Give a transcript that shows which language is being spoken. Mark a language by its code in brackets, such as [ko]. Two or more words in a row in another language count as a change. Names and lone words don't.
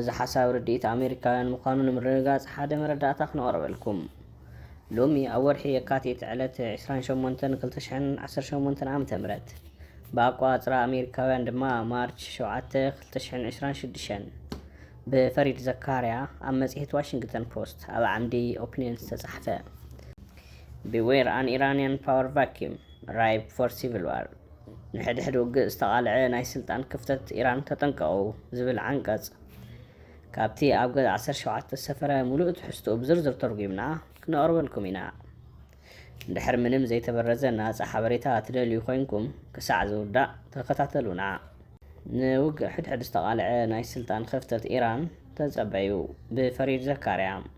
[ti] ሓሳብ ርድኢት ኣሜሪካውያን ምዃኑ ንምርግጋጽ ሓደ መረዳእታ ክነቕርበልኩም። ሎሚ ኣብ ወርሒ የካቲት ዕለት 28 2018 ዓም ተምረት ብኣቋፅራ ኣሜሪካውያን ድማ ማርች 7 2026 ብፈሪድ ዘካርያ ኣብ መጽሔት ዋሽንግተን ፖስት ኣብ ዓምዲ ኦፒኒየን ዝተጻሕፈ Beware an Iranian power vacuum ripe for civil war. ንሕድሕድ ውግእ ዝተቃልዐ ናይ ስልጣን ክፍተት ኢራን ተጠንቀቑ ዝብል ዓንቀጽ ካብቲ ኣብ ገጽ 17 ዝሰፈረ ሙሉእ ትሕዝትኡ ብዝርዝር ተርጒምና ክነቕርበልኩም ኢና። እንድሕር ምንም ዘይተበረዘ ናፃ ሓበሬታ ትደልዩ ኮይንኩም ክሳዕ ዝውዳእ ተኸታተሉና። ንውግእ ሕድሕድ ዝተቃልዐ ናይ ስልጣን ክፍተት ኢራን ተጸበዩ ብፈሪድ ዘካርያ